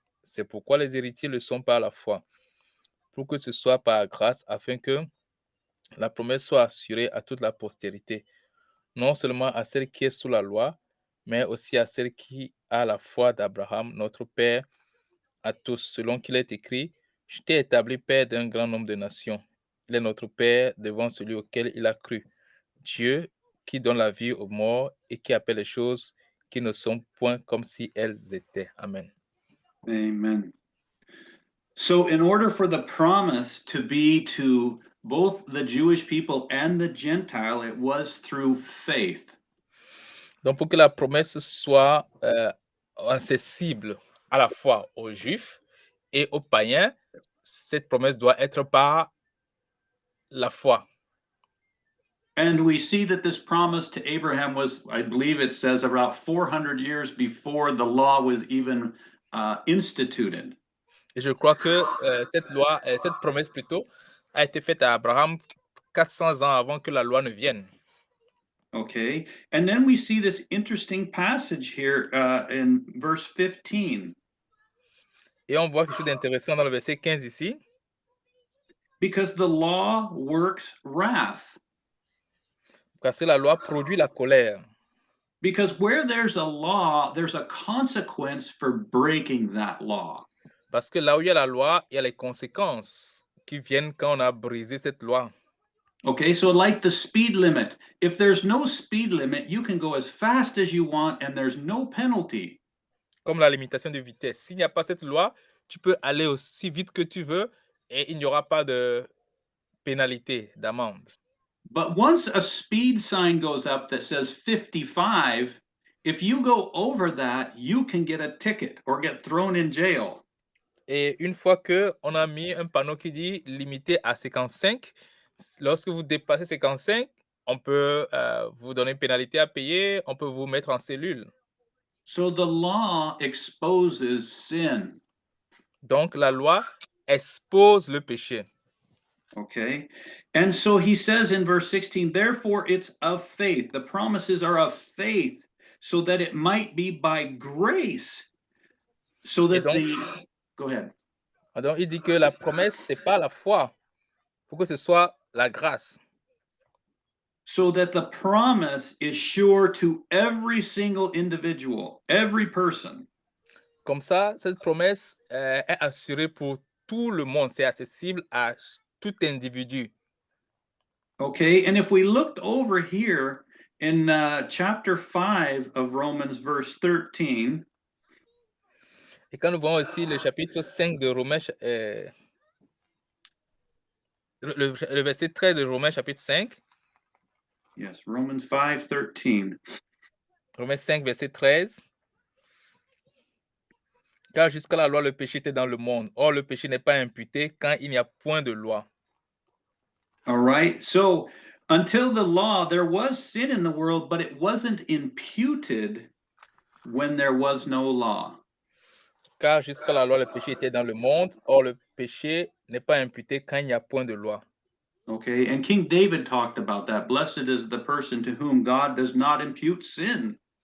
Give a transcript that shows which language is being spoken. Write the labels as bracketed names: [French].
[French] C'est pourquoi les héritiers le sont par la foi, pour que ce soit par grâce, afin que la promesse soit assurée à toute la postérité, non seulement à celle qui est sous la loi, mais aussi à celle qui a la foi d'Abraham, notre Père, à tous, selon qu'il est écrit, « Je t'ai établi Père d'un grand nombre de nations. » Il est notre Père devant celui auquel il a cru. Dieu qui donne la vie aux morts et qui appelle les choses qui ne sont point comme si elles étaient. Amen. Amen. [English] So in order for the promise to be to both the Jewish people and the Gentile, it was through faith. [French] Donc, pour que la promesse soit accessible à la fois aux Juifs et aux païens, cette promesse doit être par la foi. [English] And we see that this promise to Abraham was, I believe it says, about 400 years before the law was even instituted. [French] Et je crois que cette promesse plutôt, a été faite à Abraham 400 ans avant que la loi ne vienne. [English] Okay, and then we see this interesting passage here in verse 15. [French] Et on voit quelque chose d'intéressant dans le verset 15 ici. [English] Because the law works wrath. [French] Parce que la loi produit la colère. [English] Because where there's a law, there's a consequence for breaking that law. [French] Parce que là où il y a la loi, il y a les conséquences qui viennent quand on a brisé cette loi. [English] Okay, so like the speed limit, if there's no speed limit, you can go as fast as you want and there's no penalty. [French] Comme la limitation de vitesse. S'il n'y a pas cette loi, tu peux aller aussi vite que tu veux et il n'y aura pas de pénalité, d'amende. [English] But once a speed sign goes up that says 55, if you go over that, you can get a ticket or get thrown in jail. [French] Et une fois qu'on a mis un panneau qui dit limité à 55, lorsque vous dépassez 55, on peut vous donner une pénalité à payer, on peut vous mettre en cellule. [English] So the law exposes sin. [French] Donc la loi expose le péché. [English] Okay. And so he says in verse 16, therefore it's of faith. The promises are of faith, so that it might be by grace. So that Go ahead. [French] Donc il dit que la promesse, c'est pas la foi, pour que ce soit la grâce. [English] So that the promise is sure to every single individual, every person. [French] Comme ça, cette promesse est assurée pour tout le monde. C'est accessible à tout individu. [English] Okay, and if we looked over here in chapter 5 of Romans, verse 13. [French] Et quand nous voyons aussi le chapitre 5 de Romains, le verset 13 de Romains chapitre 5. [English] Yes, Romans 5:13. [French] Romains 5, verset 13. Car jusqu'à la loi, le péché était dans le monde. Or, le péché n'est pas imputé quand il n'y a point de loi. [English] All right. So until the law, there was sin in the world, but it wasn't imputed when there was no law. [French] Car jusqu'à la loi, le péché était dans le monde. Or, le péché n'est pas imputé quand il n'y a point de loi. [English] Okay. And King David talked about that. Blessed is the person to whom God does not impute sin.